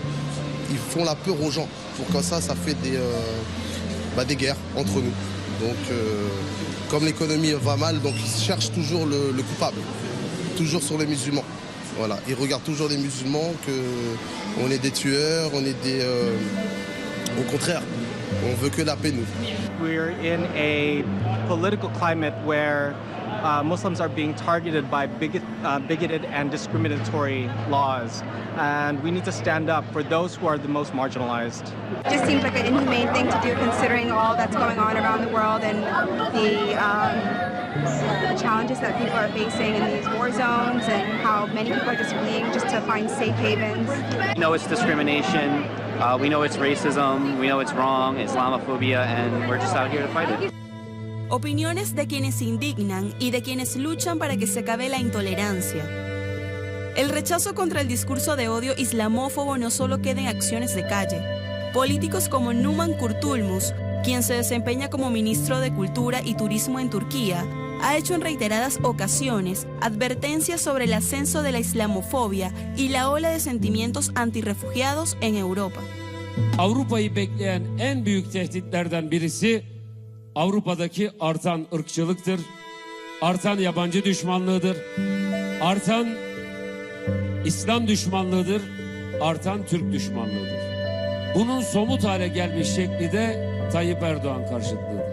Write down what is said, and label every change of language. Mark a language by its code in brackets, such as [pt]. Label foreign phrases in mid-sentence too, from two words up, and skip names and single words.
[fr] Ils font la peur aux gens. Pour comme ça fait des guerres entre nous. Donc, comme l'économie va mal, donc ils cherchent toujours le coupable. Toujours sur les musulmans. Voilà. Ils regardent toujours les musulmans qu'on est des tueurs, on est des... au contraire, on veut que la paix, nous. [en] We're in a political climate where Muslims are being targeted by bigoted and discriminatory laws, and we need to stand up for those who are the most marginalized. It just seems like an inhumane thing to do, considering all that's going on around the world and the challenges that people are facing in these war zones and how many people are just fleeing just to find safe havens. We know it's discrimination, we know it's racism, we know it's wrong, Islamophobia, and we're just out here to fight it. [es] Opiniones de quienes se indignan y de quienes luchan para que se acabe la intolerancia. El rechazo contra el discurso de odio islamófobo no solo queda en acciones de calle. Políticos como Numan Kurtulmus, quien se desempeña como ministro de Cultura y Turismo en Turquía, ha hecho en reiteradas ocasiones advertencias sobre el ascenso de la islamofobia y la ola de sentimientos antirrefugiados en Europa. [tr] Avrupa'yı bekleyen en büyük tehditlerden birisi Avrupa'daki artan ırkçılıktır, artan yabancı düşmanlığıdır, artan İslam düşmanlığıdır, artan Türk düşmanlığıdır. Bunun somut hale gelmiş şekli de Tayyip Erdoğan karşıtlığıdır.